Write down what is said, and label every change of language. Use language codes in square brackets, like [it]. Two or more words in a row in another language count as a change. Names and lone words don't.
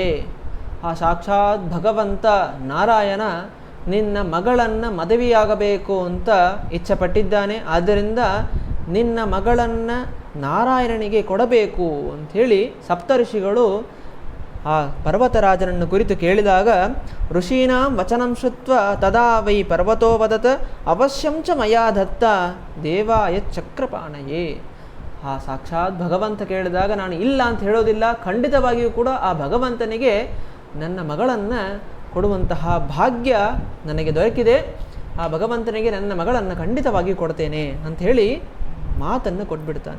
[kn] ಆ ಸಾಕ್ಷಾತ್ ಭಗವಂತ ನಾರಾಯಣ ನಿನ್ನ ಮಗಳನ್ನು ಮದುವೆಯಾಗಬೇಕು ಅಂತ ಇಚ್ಛೆಪಟ್ಟಿದ್ದಾನೆ. ಆದ್ದರಿಂದ ನಿನ್ನ ಮಗಳನ್ನು ನಾರಾಯಣನಿಗೆ ಕೊಡಬೇಕು ಅಂಥೇಳಿ ಸಪ್ತಋಷಿಗಳು ಆ ಪರ್ವತರಾಜನನ್ನು ಕುರಿತು ಕೇಳಿದಾಗ, [sa] ಋಷೀಣಾಂ ವಚನಂ ಶ್ರುತ್ವ ತದಾ ವೈ ಪರ್ವತೋ ವದತ್ ಅವಶ್ಯಂ ಚ ಮಯಾ ದತ್ತ ದೇವಾಯ ಚಕ್ರಪಾಣಯೇ. [kn] ಆ ಸಾಕ್ಷಾತ್ ಭಗವಂತ ಕೇಳಿದಾಗ ನಾನು ಇಲ್ಲ ಅಂತ ಹೇಳೋದಿಲ್ಲ, ಖಂಡಿತವಾಗಿಯೂ ಕೂಡ ಆ ಭಗವಂತನಿಗೆ ನನ್ನ ಮಗಳನ್ನು ಕೊಡುವಂತಹ ಭಾಗ್ಯ ನನಗೆ ದೊರಕಿದೆ. ಆ ಭಗವಂತನಿಗೆ ನನ್ನ ಮಗಳನ್ನು ಖಂಡಿತವಾಗಿ ಕೊಡ್ತೇನೆ ಅಂಥೇಳಿ ಮಾತನ್ನು ಕೊಟ್ಬಿಡ್ತಾನೆ.